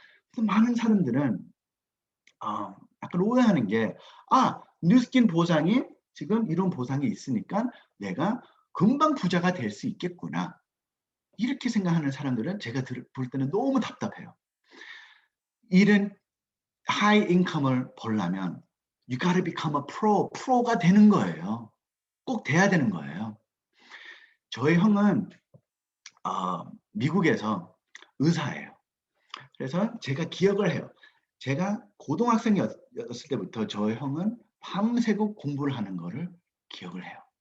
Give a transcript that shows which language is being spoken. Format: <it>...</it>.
<ko>그래서 많은 사람들은 약간 오해하는 게 뉴스킨 보상이 지금 이런 보상이 있으니까 내가 금방 부자가 될 수 있겠구나. 이렇게 생각하는 사람들은 제가 볼 때는 너무 답답해요. 이런 하이 인컴을 벌려면</ko> <en>you gotta become a pro.</en> <ko>프로가 되는 거예요. 꼭 돼야 되는 거예요. 저희 형은 미국에서 의사예요. 그래서 제가 기억을 해요. 제가 고등학생이었을 때부터 저희 형은 밤새고 공부를 하는 거를 기억을 해요.</ko>